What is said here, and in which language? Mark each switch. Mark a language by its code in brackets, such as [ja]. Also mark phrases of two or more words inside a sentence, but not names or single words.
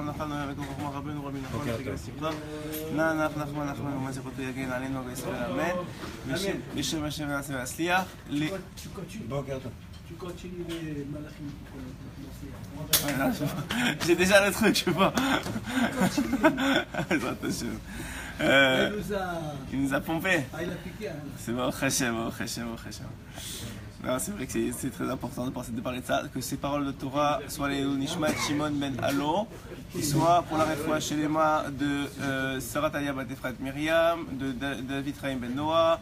[he] חנוכה וכוחו רבנו רבי נחמן ותגל שמחה נח נחמן נחמן ומה זכותו יגן עלינו וישראל אמן בשם השם נעשה והצליח בוקר טוב. [fr] Tu continues les malachim pour J'ai déjà le truc, je sais pas. Il nous a pompé. Ah, il a piqué. Hein. C'est bon, Hachem. Non, c'est vrai que c'est très important de parler de ça, que ces paroles de Torah soient les Nishmat Shimon ben Allo, qui soient pour la réfoua chez les mains de Sarah Taya bat Efrat Myriam, de David Chaim ben Noah.